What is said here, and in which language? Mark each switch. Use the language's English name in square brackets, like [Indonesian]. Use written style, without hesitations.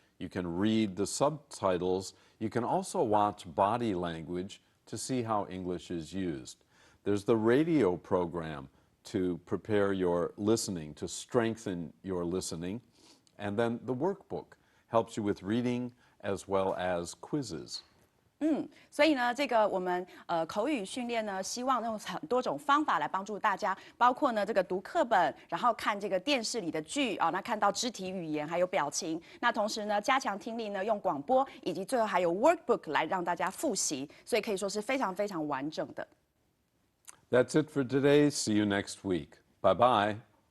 [English] You can read the subtitles. You can also watch body language to see how English is used. There's the radio program to prepare your listening, to strengthen your listening. And then the workbook helps you with reading as well as quizzes. [Chinese] 所以呢，这个我们口语训练呢，希望用很多种方法来帮助大家，包括呢这个读课本，然后看这个电视里的剧啊，那看到肢体语言还有表情，那同时呢加强听力呢，用广播，以及最后还有 workbook 来让大家复习，所以可以说是非常非常完整的。 [English] That's it for today. See you next week. Bye-bye.